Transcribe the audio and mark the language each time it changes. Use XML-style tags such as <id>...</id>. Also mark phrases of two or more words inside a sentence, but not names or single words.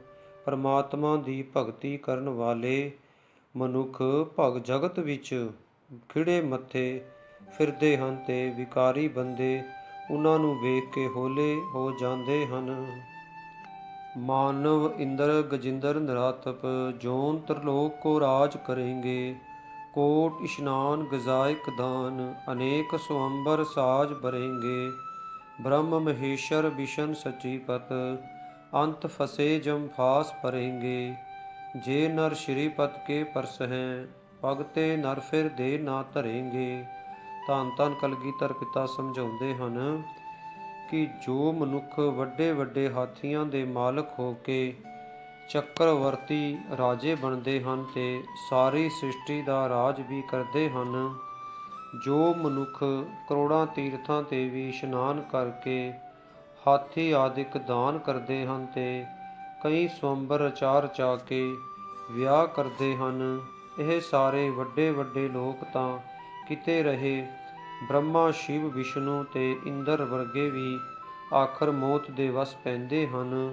<pa>ਪਰਮਾਤਮਾ ਦੀ ਭਗਤੀ ਕਰਨ ਵਾਲੇ ਮਨੁੱਖ ਭਗ ਜਗਤ ਵਿੱਚ ਖਿੜੇ ਮੱਥੇ ਫਿਰਦੇ ਹਨ ਤੇ ਵਿਕਾਰੀ ਬੰਦੇ ਉਹਨਾਂ ਨੂੰ ਵੇਖ ਕੇ ਹੌਲੇ ਹੋ ਜਾਂਦੇ ਹਨ।</pa> <bra>मानव इंदर गजिंदर निरातप, जोन तरलोक को राज करेंगे। कोट इशनान गज़ाइक दान, अनेक सुअंबर साज ਭरेंगे। ब्रह्म महेश्वर विशन सचीपत, अंत फसे जम फास भरेंगे। जे नर श्रीपत के परस हैं, भगते नर फिर दे ना धरेंगे।</bra> <pa>ਧੰਨ ਧੰਨ ਕਲਗੀਧਰ ਪਿਤਾ ਸਮਝਾਉਂਦੇ ਹਨ ਕਿ ਜੋ ਮਨੁੱਖ ਵੱਡੇ ਵੱਡੇ ਹਾਥੀਆਂ ਦੇ ਮਾਲਕ ਹੋ ਕੇ ਚੱਕਰਵਰਤੀ ਰਾਜੇ ਬਣਦੇ ਹਨ ਤੇ ਸਾਰੀ ਸ੍ਰਿਸ਼ਟੀ ਦਾ ਰਾਜ ਵੀ ਕਰਦੇ ਹਨ, ਜੋ ਮਨੁੱਖ ਕਰੋੜਾਂ ਤੀਰਥਾਂ ਤੇ ਵੀ ਇਸ਼ਨਾਨ ਕਰਕੇ ਹਾਥੀ ਆਦਿਕ ਦਾਨ ਕਰਦੇ ਹਨ ਤੇ ਕਈ ਸਵੰਬਰ ਰਚਾ ਰਚਾ ਕੇ ਵਿਆਹ ਕਰਦੇ ਹਨ, ਇਹ ਸਾਰੇ ਵੱਡੇ ਵੱਡੇ ਲੋਕ ਤਾਂ ਕਿਤੇ ਰਹੇ, ਬ੍ਰਹਮਾ ਸ਼ਿਵ ਵਿਸ਼ਨੂੰ ਤੇ ਇੰਦਰ ਵਰਗੇ ਵੀ ਆਖਰ ਮੌਤ ਦੇ ਵਸ ਪੈਂਦੇ ਹਨ।</pa>